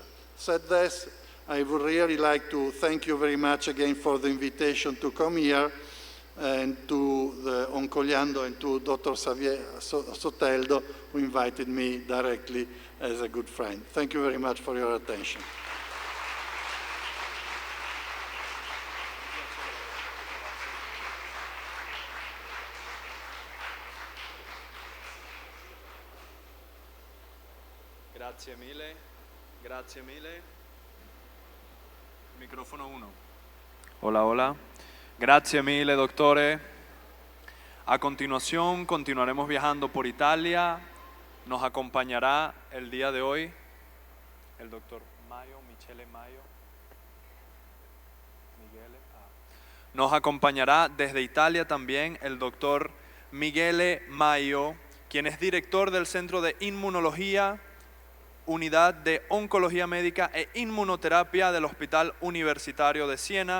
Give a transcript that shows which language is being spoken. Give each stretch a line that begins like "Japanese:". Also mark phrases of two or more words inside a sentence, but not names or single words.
English: Said this, I would really like to thank you very much again for the invitation to come here, and to the Oncoliando and to Dr. Xavier Soteldo, who invited me directly as a good friend. Thank you very much for your attention.
Italian: Grazie mille, grazie mille. Microfono 1.
Spanish: Hola, hola.
Italian: Grazie mille, doctore.
Spanish: A continuación, continuaremos viajando por Italia. Nos acompañará el día de hoy el doctor Michele Maio. Nos acompañará desde Italia también el doctor Michele Maio, quien es director del Centro de Inmunología, Unidad de Oncología Médica e Inmunoterapia del Hospital Universitario de Siena.